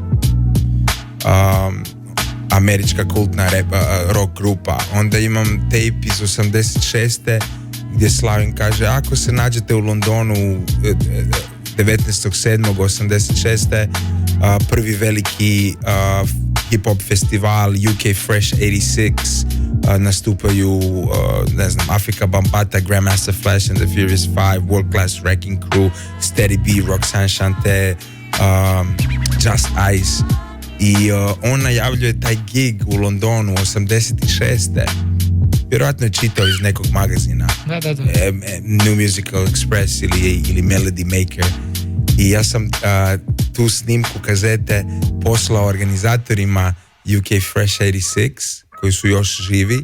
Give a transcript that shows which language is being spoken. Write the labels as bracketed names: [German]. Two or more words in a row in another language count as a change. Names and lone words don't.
[Croatian] Američka kultna rock grupa. Onda imam tape iz 86. gdje Slavin kaže, ako se nađete u Londonu 19.7.86. Prvi veliki hip-hop festival UK Fresh 86, nastupaju ne znam, Afrika Bambaataa, Grandmaster Flash and the Furious Five, World Class Wrecking Crew, Steady B, Roxanne Shante, Just Ice. I on najavljuje taj gig u Londonu 86. Vjerojatno je čitao iz nekog magazina. New Musical Express ili Melody Maker. I ja sam tu snimku kazete poslao organizatorima UK Fresh 86 koji su još živi.